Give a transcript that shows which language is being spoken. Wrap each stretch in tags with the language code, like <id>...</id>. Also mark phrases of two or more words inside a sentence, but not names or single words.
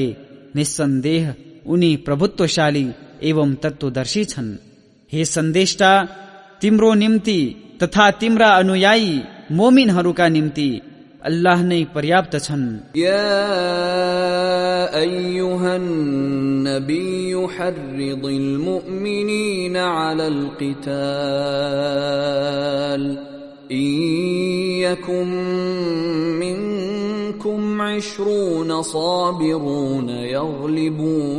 <ne>निस्सन्देह उनी प्रभुत्वशाली एवं तत्वदर्शी छन्। हे सन्देष्टा, तिम्रो निम्ति तथा तिम्रा अनुयायी मोमिनहरूका निम्ति अल्लाह नै पर्याप्त छन्।</ne> <ar>يا أيها النبي حرض المؤمنين على قتال إن يكن منكم 20 صابرون يغلبوا</ar>